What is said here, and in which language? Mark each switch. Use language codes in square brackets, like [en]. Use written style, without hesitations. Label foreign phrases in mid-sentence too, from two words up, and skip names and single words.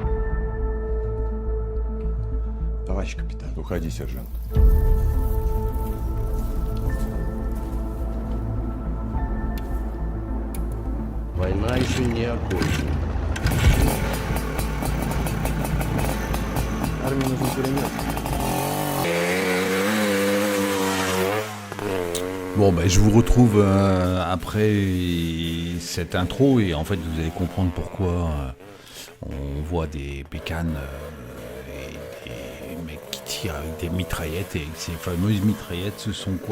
[ru] Товарищ капитан. Уходи, сержант. Война еще не окончена. Армии нужен пулемет. [fr] Bon ben je vous retrouve après cette intro et en fait vous allez comprendre pourquoi on voit des bécanes et des mecs qui tirent avec des mitraillettes, et ces fameuses mitraillettes ce sont quoi?